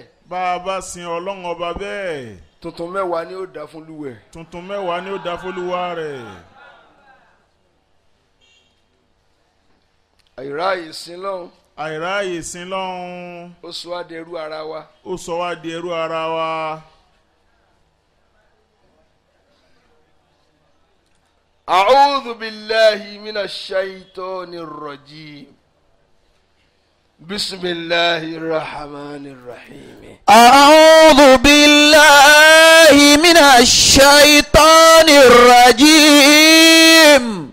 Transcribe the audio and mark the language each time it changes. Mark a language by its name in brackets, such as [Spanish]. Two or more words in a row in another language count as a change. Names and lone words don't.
[Yoruba] bá a bá sin ọlọ́run ọba bẹ́ẹ̀. tuntun mẹ́wàá ni ó dá fún lúwẹ̀. tuntun mẹ́wàá ni ó dá fún lúwa rẹ̀. àìráàyè sin lọ́hùn. àìráàyè sin lọ́hùn. ó sọ wá di ẹrú ara wa. ó sọ wá di ẹrú ara wa. [Arabic] أعوذ بالله من الشيطان الرجيم. بسم الله الرحمن الرحيم. أعوذ بالله من الشيطان الرجيم.